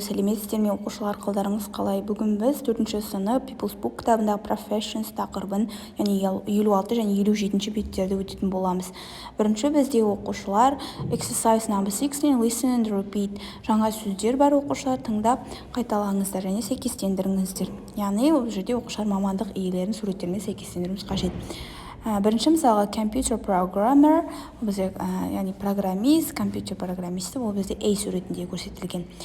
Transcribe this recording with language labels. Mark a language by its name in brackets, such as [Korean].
[Kazakh] Сәлеметсіздер ме оқушылар, қалдарыңыз қалай? Бүгін біз 4-ші сынып People's Book кітабындағы Professions тақырыбын, яғни 56 және 57 беттерді өтетін боламыз. Бірінші бізде оқушылар [English] Exercise number 16 Listen and repeat. [Kazakh] Жаңа сөздер бар оқушылар, тыңдап қайталаңыздар және сәйкестендіріңіздер. Яғни бұл жерде оқушылар мамандық иелерін суреттермен сәйкестендіруіміз қажет. Бірінші мысалға computer programmer, бізде яғни программист, компьютер программисті, ол бізде A суретінде көрсетілген.